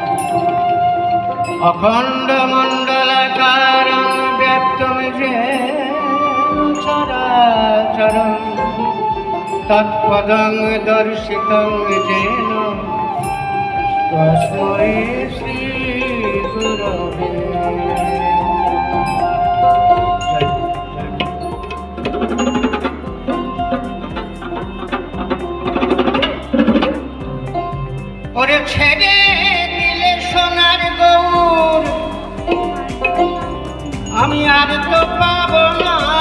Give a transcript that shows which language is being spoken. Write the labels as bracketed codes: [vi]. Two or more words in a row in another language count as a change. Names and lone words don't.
[sa] अखंड मंडलाकारं व्याप्तं येन चराचरं तत्पदं दर्शितं येन तस्मै श्री गुरवे। [bn] ওরে ছেড়ে দিলে সোনার গৌর আমি আর তো পাবো না।